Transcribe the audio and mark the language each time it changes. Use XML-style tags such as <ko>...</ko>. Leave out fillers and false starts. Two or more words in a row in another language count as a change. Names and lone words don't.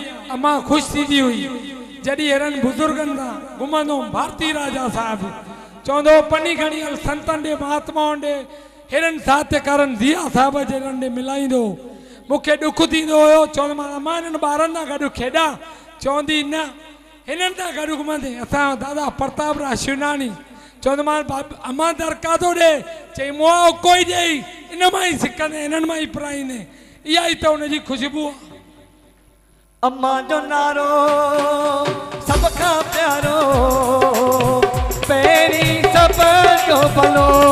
<sd>अमां ख़ुशि थींदी हुई जॾहिं अहिड़नि बुज़ुर्गनि सां घुमंदो हुउमि। भारती राजा साहिबु चवंदो पनी खणी हल संतनि ॾे महात्माउनि ॾे, हेड़नि साहित्यकारनि दिया साहिब जहिड़नि ॾे मिलाईंदो। मूंखे ॾुख थींदो हुयो, चवंदोमांसि अमां हिननि ॿारनि सां गॾु खेॾां, चवंदी न हिननि सां गॾु घुमंदे। असांजो दादा प्रताप राज शिवनानी चवंदोमांसि अमां दरका थो ॾे, चई मुआ कोई ॾेई, इन मां ई सिकंदे, इन्हनि मां ई पढ़ाईंदे। इहा ई त हुनजी ख़ुशबू आहे। अम्मां जो नारो सभ खां प्यारो, पहिरीं सभ जो भलो।</sd>